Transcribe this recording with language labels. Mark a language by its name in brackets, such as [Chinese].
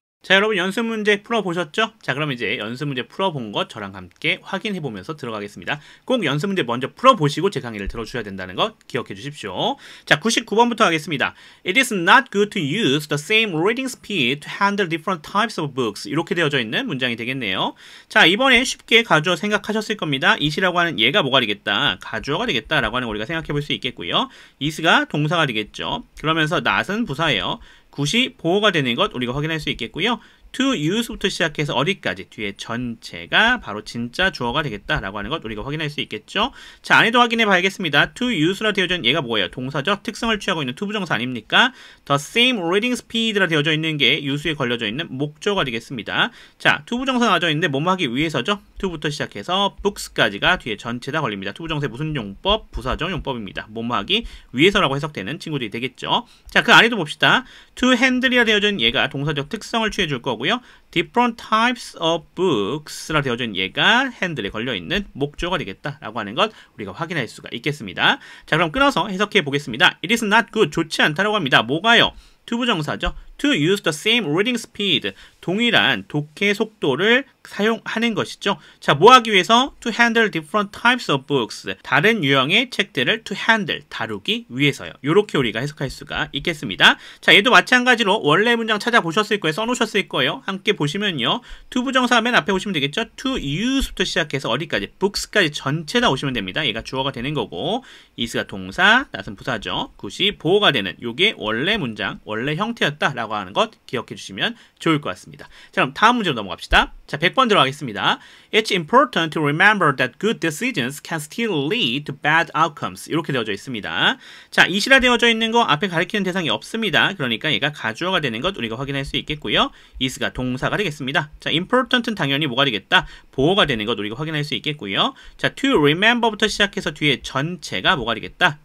[Korean] 자, 여러분 연습 문제 풀어보셨죠? 자, 그럼 이제 연습 문제 풀어본 것 저랑 함께 확인해보면서 들어가겠습니다. 꼭 연습 문제 먼저 풀어보시고 제 강의를 들어주셔야 된다는 거 기억해 주십시오. 자, 99번부터 하겠습니다. [English] It is not good to use the same reading speed to handle different types of books. [Korean] 이렇게 되어져 있는 문장이 되겠네요. 자, 이번에 쉽게 가주어 생각하셨을 겁니다. it이라고 하는 얘가 뭐가 되겠다? 가주어가 되겠다라고 하는 거 우리가 생각해 볼 수 있겠고요. is가 동사가 되겠죠. 그러면서 not은 부사예요. 굿이 보어가 되는 것 우리가 확인할 수 있겠고요. to use부터 시작해서 어디까지 뒤에 전체가 바로 진짜 주어가 되겠다라고 하는 것 우리가 확인할 수 있겠죠. 자, 안에도 확인해 봐야겠습니다. to use라 되어져 있는 얘가 뭐예요? 동사적 특성을 취하고 있는 투부정사 아닙니까? [English] the same reading speed [Korean] 라 되어져 있는 게 use에 걸려져 있는 목적어가 되겠습니다. 자, 투부정사 나와져 있는데 뭐뭐 하기 위해서죠? to부터 시작해서 books까지가 뒤에 전체 다 걸립니다. 투부정사의 무슨 용법? 부사적 용법입니다. 뭐뭐 하기 위해서라고 해석되는 친구들이 되겠죠. 자, 그 안에도 봅시다. to handle이라 되어져 있는 얘가 동사적 특성을 취해 줄 거고 거고요. [English] different types of books [Korean] 라 되어져 있는 얘가 핸들에 걸려있는 목조가 되겠다라고 하는 것 우리가 확인할 수가 있겠습니다. 자, 그럼 끊어서 해석해 보겠습니다. [English] It is not good. [Korean] 좋지 않다라고 합니다. 뭐가요? 투부정사죠. [English] To use the same reading speed. [Korean] 동일한 독해 속도를 사용하는 것이죠. 자, 뭐 하기 위해서? [English] To handle different types of books. [Korean] 다른 유형의 책들을 [English] to handle, [Korean] 다루기 위해서요. 이렇게 우리가 해석할 수가 있겠습니다. 자, 얘도 마찬가지로 원래 문장 찾아보셨을 거예요. 써놓으셨을 거예요. 함께 보시면요. 투부정사 맨 앞에 오시면 되겠죠. To use부터 시작해서 어디까지? books까지 전체 다 오시면 됩니다. 얘가 주어가 되는 거고 is가 동사, not은 부사죠. 굿이 보어가 되는 요게 원래 문장, 원래 형태였다라고 하는 것 기억해 주시면 좋을 것 같습니다. 자, 그럼 다음 문제로 넘어갑시다. 자, 100번 들어가겠습니다. [English] It's important to remember that good decisions can still lead to bad outcomes. [Korean] 이렇게 되어져 있습니다. 자, 이시라 되어져 있는 거 앞에 가리키는 대상이 없습니다. 그러니까 얘가 가주어가 되는 것 우리가 확인할 수 있겠고요. is가 동사가 되겠습니다. 자, important는 당연히 뭐가 되겠다? 보어가 되는 것 우리가 확인할 수 있겠고요. 자, to remember부터 시작해서 뒤에 전체가 뭐가 되겠다?